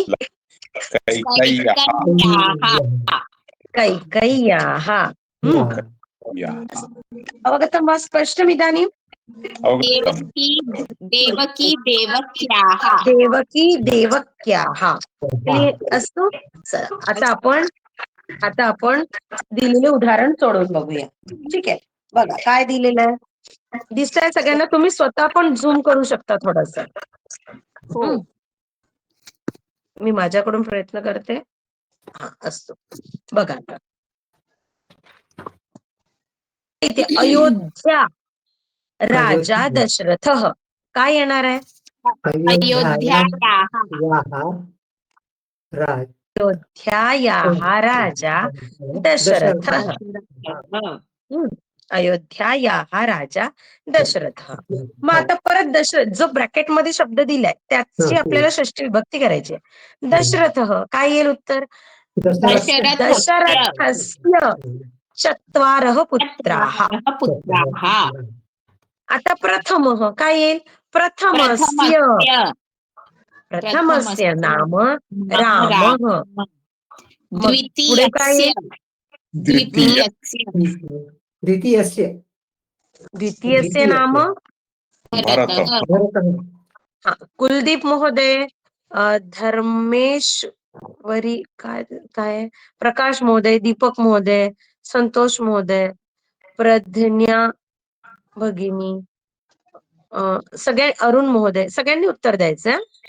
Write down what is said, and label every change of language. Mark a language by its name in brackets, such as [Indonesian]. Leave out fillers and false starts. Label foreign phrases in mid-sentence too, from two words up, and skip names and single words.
[Sanskrit] कैकय्याः कैकय्याः अवगतं वा स्पष्टमिदानीं अवगतम् देवकी देवक्याः देवकी देवक्याः अस्तु [Marathi] आता आपण दिलेले उदाहरण सोडून बघूया. ठीक आहे, बघा काय दिलेलं आहे दिसतंय सगळ्यांना. तुम्ही स्वतः पण झूम करू शकता थोडस. मी माझ्याकडून प्रयत्न करते. असतो बघा आता इथे अयोध्या राजा दशरथ काय येणार आहे? [Sanskrit] अयोध्यायाः अयोध्यायाः राजा दशरथ. अयोध्यायाः राजा दशरथ. [Marathi] मग आता परत दशरथ जो ब्रॅकेट मध्ये शब्द दिलाय त्याची आपल्याला षष्ठी विभक्ती करायची आहे. दशरथ काय येईल उत्तर? [Sanskrit] दशरथस्य चत्वारः पुत्राः. पुत्राः [Marathi] आता प्रथमः काय येईल? [Sanskrit] प्रथमस्य प्रथमस्य नाम रामः. [Marathi] पुढे काय येईल? [Sanskrit] द्वितीयस्य नाम [Marathi] कुलदीप महोदय, धर्मेश्वरी काय प्रकाश महोदय, दीपक महोदय, संतोष महोदय, प्रज्ञा भगिनी, सगळे अरुण महोदय, सगळ्यांनी उत्तर द्यायचं.